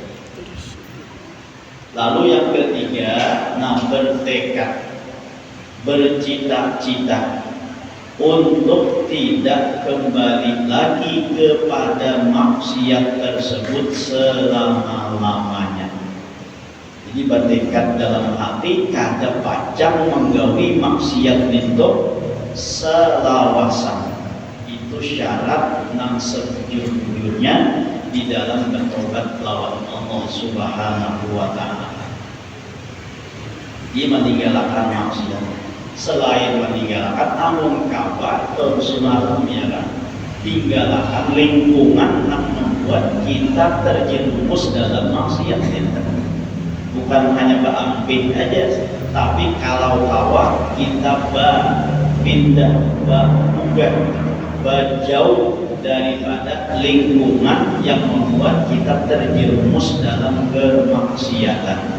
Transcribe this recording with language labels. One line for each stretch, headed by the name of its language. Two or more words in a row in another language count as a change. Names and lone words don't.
Indonesian: Lalu yang ketiga, bertekad, bercita-cita untuk tidak kembali lagi kepada maksiat tersebut selama-lamanya.
Banjar: Jadi bertekad dalam hati kada pacang menggawi maksiat itu selawasan. Itu syarat nang sejujurnya di dalam bertobat lawan Allah
Arabic: سبحانه وتعالى.
Indonesian: Dia meninggalkan maksiat. Selain meninggalkan amun kabar tersunarum ya, tinggalkan lingkungan yang membuat kita terjerumus dalam maksiat itu. Bukan hanya beramping aja, tapi kalau kawa kita pindah, jauh daripada lingkungan yang membuat kita terjerumus dalam kemaksiatan.